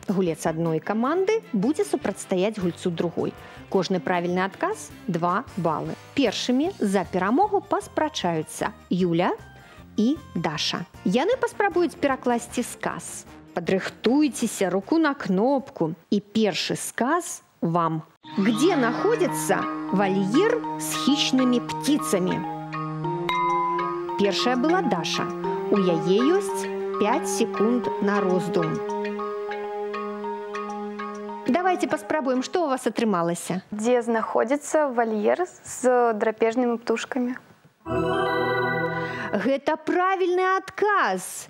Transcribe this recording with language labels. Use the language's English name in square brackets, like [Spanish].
[Belarusian] Гулец адной каманды будзе супрацьстаяць гульцу другой. Кожны правільны адказ – 2 балы. Першымі за перамогу паспрачаюцца Юля і Даша. Яны паспрабуюць перакласці сказ. Падрыхтуйцеся, руку на кнопку. І першы сказ вам. [Russian] Где находится вольер с хищными птицами? [Belarusian] Першая была Даша. У яе ёсць 5 секунд на роздум. Давайте паспрабуем, што у вас атрымалася. Дзе знаходзіцца вольер з драпежнымі птушкамі? Гэта правільны адказ.